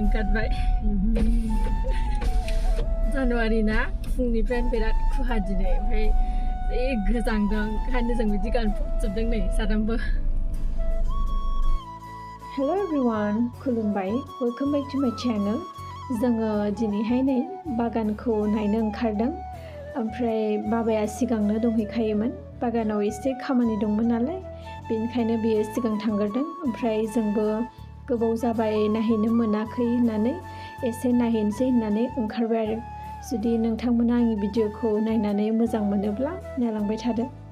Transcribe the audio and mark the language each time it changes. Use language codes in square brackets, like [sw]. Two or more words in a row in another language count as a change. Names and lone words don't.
[brx] जाथारबाय जानुवारि ना फुंनिफ्रायनो बिराद खुहा दिनै ओमफ्राय जि गोजांदों ओंखायनो जों बिदि गानफबजोबदों नै साथामबो [en] Hello everyone, खुलुमबाय, welcome back to my channel. [brx] जोङो दिनैहाय नै बागानखौ नायनो ओंखारदों ओमफ्राय बाबाया सिगांनो दंहैखायोमोन बागानाव एसे खामानि दंमोन नालाय बेनिखायनो बियो सिगां थांग्रोदों ओमफ्राय जोंबो गोबाव जाबाय नायहैनो मोनाखै होननानै एसे नायहैनोसै होननानै ओंखारबाय आरो जुदि नोंथांमोना आंनि भिडिअखौ नायनानै मोजां मोनोब्ला नायलांबाय थादो